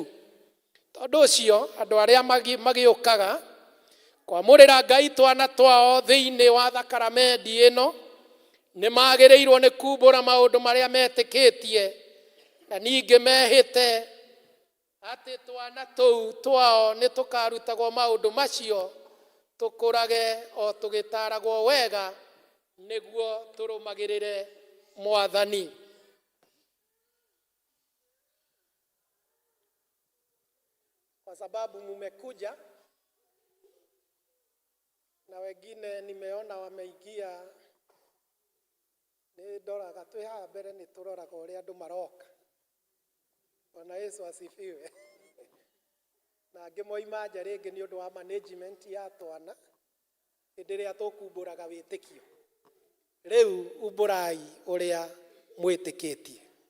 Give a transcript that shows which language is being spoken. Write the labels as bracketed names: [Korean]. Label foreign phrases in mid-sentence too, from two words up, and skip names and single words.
[Kikuyu] Tondũ ũcio andũ arĩa magĩũkaga kwamũrĩra Ngai twana twao thĩinĩ wa thakramenti ĩno nĩ magĩrĩirwo nĩ kumbũra maũndũ marĩa metĩkĩtie, na ningĩ mehĩte atĩ twana tũu twao nĩ tũkarutagwo maũndũ macio, tũkũrage o tũgĩtaragwo wega nĩguo tũrũmagĩrĩre Mwathani. [Swahili] Kwa sababu mumekuja na wengine nimeona wameingia, [Kikuyu] nĩ ndoraga twĩ haha mbere nĩ tũroraga ũrĩa andũ maroka. [Swahili] Bwana Yesu asifiwe. [Kikuyu] Na angĩ moima nja rĩngĩ nĩ ũndũ wa management ya twana hĩndĩ ĩrĩa tũkumbũraga wĩtĩkio. Rĩu umbũrai ũrĩa mwĩtĩkĩtie.